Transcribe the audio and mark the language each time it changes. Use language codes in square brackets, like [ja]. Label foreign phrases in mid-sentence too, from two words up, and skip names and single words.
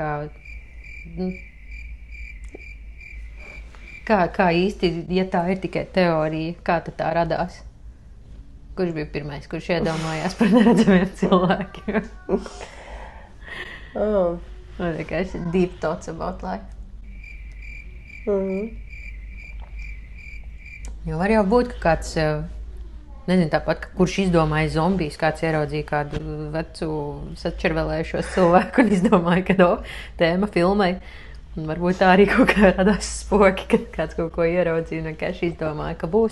[lv] Kā īsti, ja tā ir tikai teorija, kā tā radās? Kurš bija pirmais, kurš iedomājās par neredzamiem cilvēkiem? Oh. Man vienkārši [en] deep thoughts about life. [lv] Jo var jau būt, ka kāds, nezinu, tāpat, ka kurš izdomāja zombijus, kāds ieraudzīja kādu vecu sačervelējušos cilvēku un izdomāja, ka tēma filmai. Un varbūt tā arī kaut kā radās spoki, kad kāds kaut ko ieraudzīja un vienkārši izdomāja, ka būs.